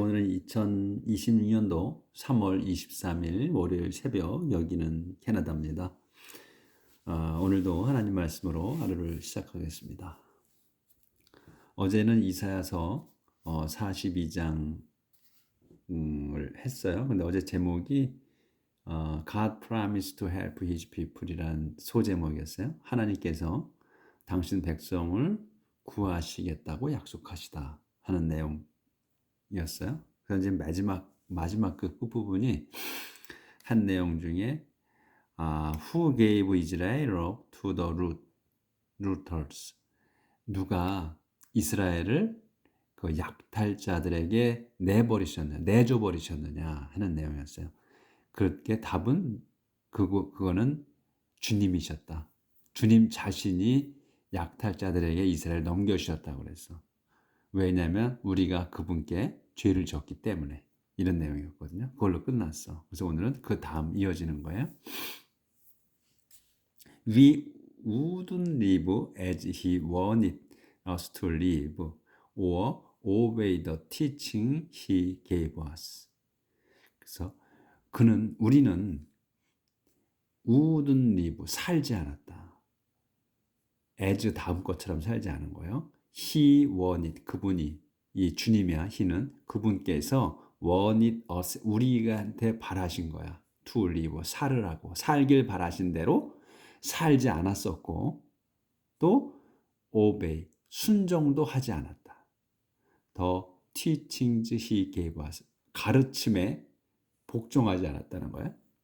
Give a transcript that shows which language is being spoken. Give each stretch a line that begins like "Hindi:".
Korean: 오늘은 2026년도 3월 23일 월요일 새벽, 여기는 캐나다입니다. 오늘도 하나님 말씀으로 하루를 시작하겠습니다. 어제는 이사야서 42장을 했어요. 근데 어제 제목이
English: God promised to help his people
Korean: 이란 소제목이었어요. 하나님께서 당신 백성을 구하시겠다고 약속하시다 하는 내용이었어요. 그래서 이제 마지막 그 끝부분이 한 내용 중에
English: Who gave Israel to the rooters?
Korean: 누가 이스라엘을 그 약탈자들에게 내줘버리셨느냐 하는 내용이었어요. 그렇게 답은 그거는 주님이셨다. 주님 자신이 약탈자들에게 이스라엘 넘겨주셨다고 그랬어. 왜냐하면 우리가 그분께 죄를 졌기 때문에, 이런 내용이었거든요. 그걸로 끝났어. 그래서 오늘은 그 다음 이어지는 거예요.
English: We wouldn't live as he wanted us to live or obey the teaching he gave us.
Korean: 그래서 우리는
English: wouldn't live,
Korean: 살지 않았다. as 다음 것처럼 살지 않은 거예요.
English: He wanted,
Korean: 그분이, 이 주님이야, he는 그분께서
English: wanted us,
Korean: 우리한테 바라신 거야.
English: to live,
Korean: 살으라고, 살길 바라신 대로 살지 않았었고, 또 obey, 순종도 하지 않았다.
English: The teachings he gave us,
Korean: 가르침에 복종하지 않았다는 거야.